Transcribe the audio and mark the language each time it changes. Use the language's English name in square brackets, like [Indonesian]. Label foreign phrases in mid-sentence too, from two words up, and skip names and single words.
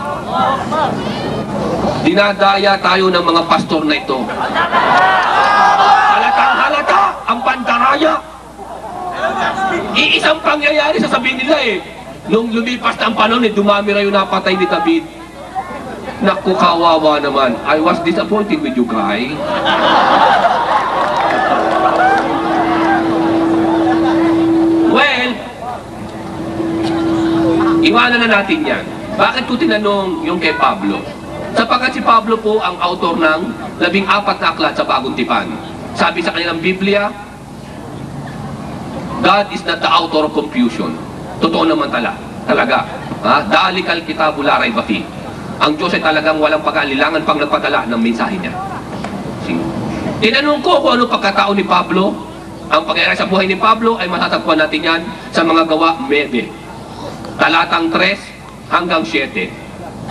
[Filipino] Dinadaya tayo ng mga pastor na ito. Halatang halata ang pandaraya. Iisang pangyayari sasabihin nila nung lumipas na ang panahon dumami raw yung napatay ni David. Naku, kawawa naman. [English] I was disappointed with you guys. Well, [Filipino] iwanan na natin yan. Bakit ko tinanong yung kay Pablo? Sapagkat si Pablo po ang autor ng 14 na aklat sa Bagong Tipan. Sabi sa kanilang Biblia, [English] God is not the author of confusion. [Filipino] Totoo naman talaga. [Arabic] ذلك الكتاب لا ريب فيه. [Filipino] Ang Diyos ay talagang walang pag-aalilangan pang nagpadala ng mensahe niya. Tinanong ko kung ano pagkatao ni Pablo. Ang pangyayari sa buhay ni Pablo ay matatagpuan natin yan sa mga gawa 9. Talatang 3 hanggang 7.